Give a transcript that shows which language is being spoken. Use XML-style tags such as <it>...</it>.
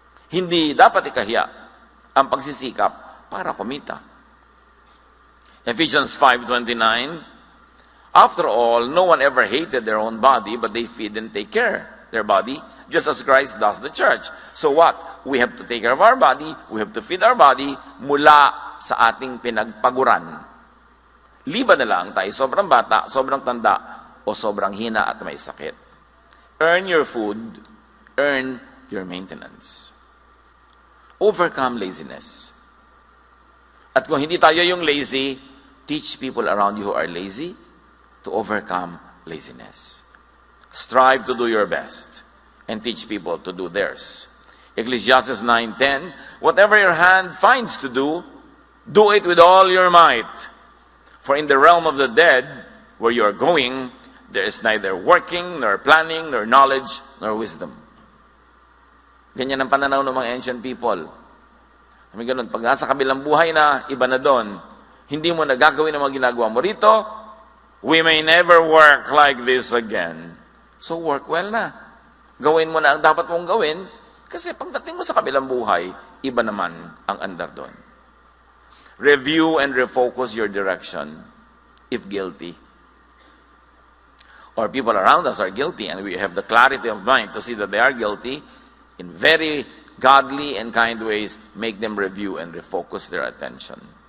<tl>Hindi dapat ikahiya ang pagsisikap para kumita.</tl> <en>Ephesians 5:29, after all, no one ever hated their own body, but they feed and take care their body, just as Christ does the church. So what? We have to take care of our body, we have to feed our body</en> <tl>mula sa ating pinagpaguran. Liban na lang tayo sobrang bata, sobrang tanda, o sobrang hina at may sakit.</tl> <en>Earn your food, earn your maintenance. Overcome laziness.</en> <tl>At kung hindi tayo yung</tl> <en>lazy, teach people around you who are lazy to overcome laziness. Strive to do your best and teach people to do theirs. Ecclesiastes 9:10, whatever your hand finds to do, do it with all your might. For in the realm of the dead, where you are going, there is neither working, nor planning, nor knowledge, nor wisdom.</en> <tl>Ganyan ang pananaw ng mga ancient people. Kami ganun, pag nasa kabilang buhay na, iba na doon, hindi mo nagagawin ang mga ginagawa mo rito,</tl> <en>we may never work like this again. So work well</en> <tl>na. Gawin mo na ang dapat mong gawin, kasi pagdating mo sa kabilang buhay, iba naman ang andar doon.</tl> <en>Review and refocus your direction, if guilty. Or people around us are guilty, and we have the clarity of mind to see that they are guilty, in very godly and kind ways, make them review and refocus their attention.</en>